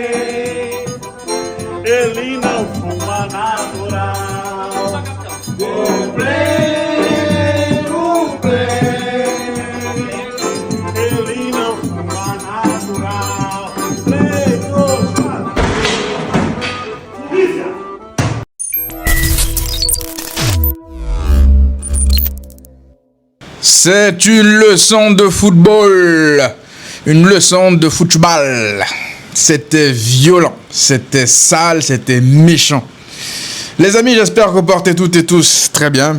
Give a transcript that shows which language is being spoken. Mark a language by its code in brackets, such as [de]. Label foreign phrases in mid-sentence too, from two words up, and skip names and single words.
[pt] Ele não fuma natural. O prem. Ele não fuma natural. Polícia! [fr] C'est une leçon de football. Une leçon de football. C'était violent, c'était sale, c'était méchant. Les amis, j'espère que vous portez toutes et tous très bien.